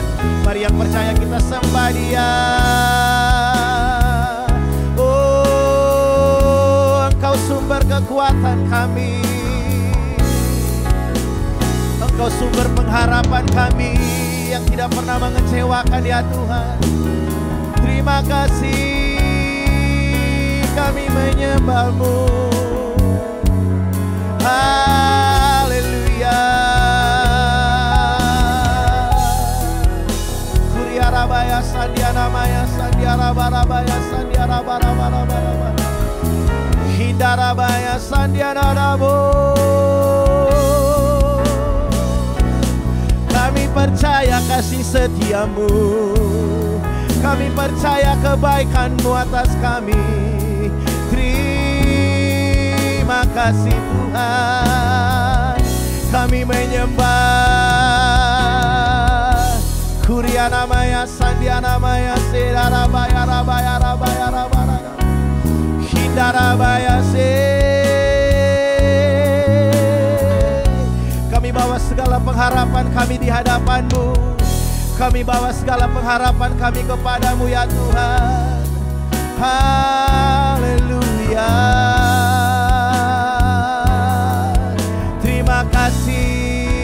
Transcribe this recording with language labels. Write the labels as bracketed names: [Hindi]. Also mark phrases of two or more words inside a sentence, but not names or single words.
[Indonesian] Mari yang percaya kita sembah Dia. Oh, Engkau sumber kekuatan kami, Engkau sumber pengharapan kami yang tidak pernah mengecewakan ya Tuhan. Terima kasih, kami menyembah-Mu. Haleluya. Kuriarabaya sandiana maya sandiara barabaya sandiara barabarabara. Hindarabaya sandiara rabo. Kami percaya kasih setia-Mu, kami percaya kebaikan-Mu atas kami. Terima kasih Tuhan, kami menyembah. Kuriana maya sandiana maya serarabaya rabaya rabaya rabaya hindarabaya se. Kami bawa segala pengharapan kami di hadapan-Mu. Kami bawa segala pengharapan kami kepada-Mu ya Tuhan. Haleluya. Terima kasih.